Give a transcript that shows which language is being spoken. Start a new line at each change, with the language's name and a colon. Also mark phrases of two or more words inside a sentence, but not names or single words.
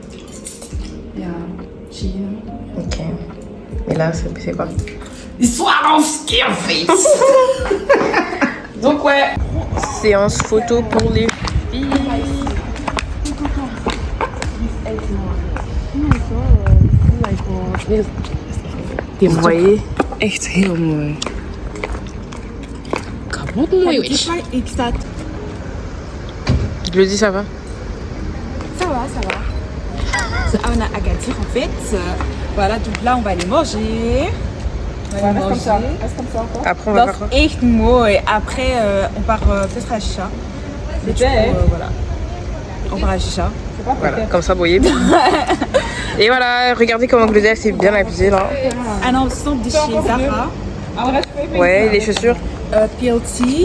French: Ok. Et là, c'est quoi? Histoire en Scarface. Donc ouais, séance photo pour les filles. T'es mooi.
Dutch: Echt heel mooi. Kapot mooi,
French: wesh. Je le dis, ça va? Ça va. On a Agadir en fait. Voilà, donc là on va aller manger. Reste comme ça encore. Après, on va
Dutch: Dat
French: faire
Dutch: is echt mooi.
French: Après, on part peut-être à Chicha. Et du coup, voilà. On part à Chicha. quoi. Voilà, comme ça, vous voyez bien. Et voilà, regardez comment Claudia s'est bien habillée là. Un ensemble de chez Zara. Ouais, les chaussures. PLT.